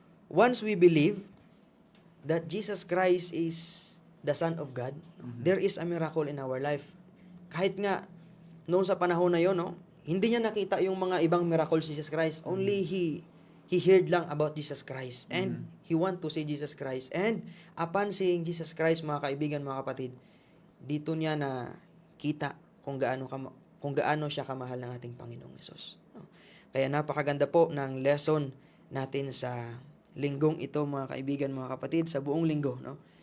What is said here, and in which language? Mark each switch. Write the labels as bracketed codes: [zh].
[en] Once we believe that Jesus Christ is the Son of God, there is a miracle in our life. [tl] Kahit nga noon sa panahon na yon, no, hindi niya nakita yung mga ibang miracles si Jesus Christ. [en] Only he heard lang about Jesus Christ, and he want to see Jesus Christ. And upon seeing [tl] Jesus Christ, mga kaibigan, mga kapatid, dito niya na kita kung gaano siya kamahal ng ating Panginoong Hesus. No? Kaya napakaganda po ng lesson natin sa linggong ito, mga kaibigan, mga kapatid, sa buong linggo, no?